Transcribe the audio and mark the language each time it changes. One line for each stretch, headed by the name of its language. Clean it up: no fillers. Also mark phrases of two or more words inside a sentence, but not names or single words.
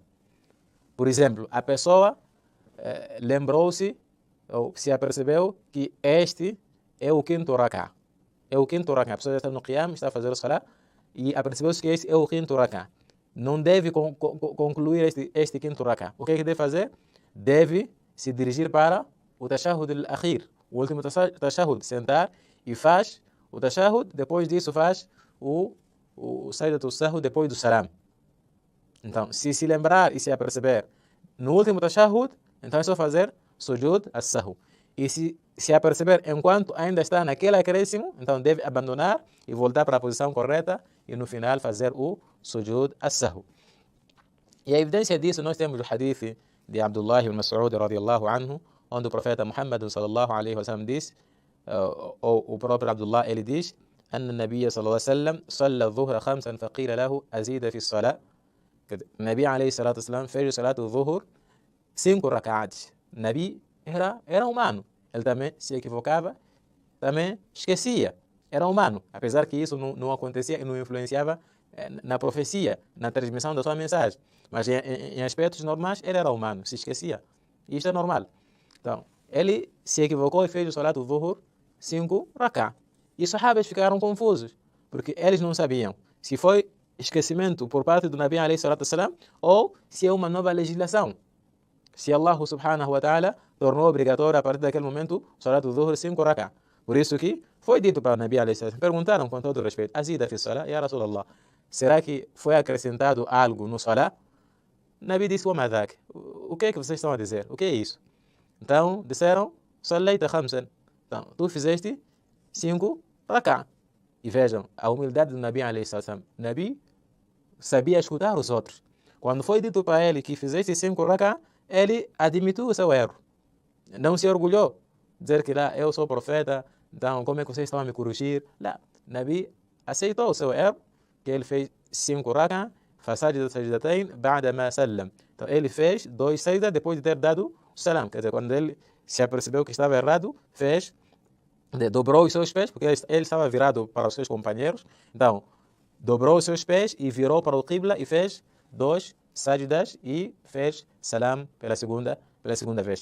Portuguese: Por exemplo, a pessoa lembrou-se, ou se apercebeu que este é o 5º rak'a. É o 5º rak'a. A pessoa está no qiyam, está a fazer o salah, e apercebeu-se que este é o 5º rak'a. Não deve concluir este 5º rak'a. O que é que deve fazer? Deve se dirigir para o
Arabic: التشهد الأخير,
Portuguese: o último tashahhud, sentar e faz o tashahhud, depois disso faz o
Arabic: سجدة السهو
Portuguese: depois do salam. Então, se lembrar e se aperceber no último tashahhud, então é só fazer
Arabic: سجود السهو.
Portuguese: E se aperceber enquanto ainda está naquele acréscimo, então deve abandonar e voltar para a posição correta e no final fazer o
Arabic: سجود السهو.
Portuguese: E a evidência disso, nós temos o hadith de Abdullah ibn Mas'ud
Arabic: رضي الله عنه,
Portuguese: onde o profeta Muhammad
Arabic: صلى الله عليه وسلم
Portuguese: diz, ou o próprio Abdullah, ele diz:
Arabic: أن النبي صلى الله عليه وسلم صلى الظهر خمسا فقيل له أزيد في الصلاة.
Portuguese: Nabi
Arabic: عليه الصلاة والسلام
Portuguese: fez o
Arabic: صلاة الظهر
Portuguese: 5 rak'ats. Nabi era humano. Ele também se equivocava, também esquecia. Era humano. Apesar que isso não acontecia e não influenciava na profecia, na transmissão da sua mensagem. Mas em aspectos normais, ele era humano, se esquecia. E isto é normal. Então, ele se equivocou e fez o
Arabic: صلاة الظهر
Portuguese: 5 rak'ats. E os sahabas ficaram confusos, porque eles não sabiam se foi esquecimento por parte do Nabi
Arabic: عليه الصلاة والسلام
Portuguese: ou se é uma nova legislação. Se Allah
Arabic: سبحانه وتعالى
Portuguese: tornou obrigatório a partir daquele momento o
Arabic: صلاة الظهر
Portuguese: 5 rak'at. Por isso que foi dito para o Nabi
Arabic: عليه الصلاة والسلام,
Portuguese: perguntaram com todo respeito:
Arabic: أزيد في الصلاة يا رسول الله,
Portuguese: será que foi acrescentado algo no salat? Nabi disse:
Arabic: وذاك,
Portuguese: o que é que vocês estão a dizer? O que é isso? Então disseram:
Arabic: صليت خمسا.
Portuguese: Então tu fizeste 5 rak'at. E vejam a humildade do Nabi
Arabic: عليه الصلاة.
Portuguese: Nabi sabia escutar os outros. Quando foi dito para ele que fizesse 5 rak'at, ele admitiu o seu erro. Não se orgulhou. Dizer que lá, eu sou profeta, então como é que vocês estão a me corrigir? Lá, Nabi aceitou o seu erro, que ele fez 5 rak'at,
Arabic: فسجد سجدتين بعد ما سلم.
Portuguese: Então ele fez 2 sajdas depois de ter dado o salam. Quer dizer, quando ele se apercebeu que estava errado, dobrou os seus pés, porque ele estava virado para os seus companheiros. Então, dobrou os seus pés e virou para o Qibla e fez 2 sajdas e fez salam pela segunda vez.